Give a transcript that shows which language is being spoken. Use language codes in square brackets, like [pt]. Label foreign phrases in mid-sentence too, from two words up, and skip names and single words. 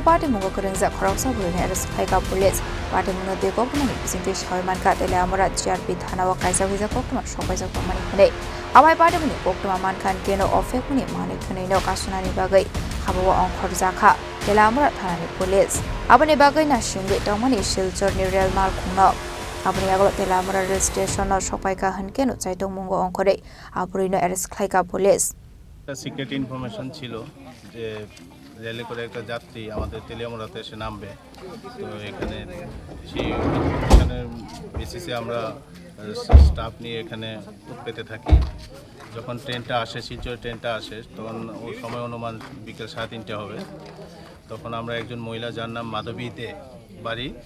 [trp] Patimungo Kwrwngjak Khoroksa Bwrwino arrest Khlaikha police Patimungo de Koktwmani Bisingtwi Mankha Teliamura GRP Thana kaisa Hoijak Koktwma Hoijak Mani hini Abai Patimungo Koktwma Mankha keno ofekuni manik thunino kasunani bagai habawa Khoroksa Teliamura Thana police Aboni bagai na shingwi tongmani silchor ni rail mal khungno Aboni aglo Teliamura rail station sopaika hankeno Patimungo ongkore Bwrwino arrest Khlaikha police [en] secret information [bn] ছিল যে রেলে করে একটা যাত্রী আমাদের তেলিয়ামুরাতে এসে নামবে তো এখানে সেই ইনফরমেশনের বেসিসে আমরা স্টাফ নিয়ে এখানে পেতে থাকি যখন ট্রেনটা আসে শিলচর ট্রেনটা আসে তখন ওই সময় অনুমান বিকেল 3:30 হবে তখন আমরা একজন মহিলা যার নাম মাধবীতে বাড়ি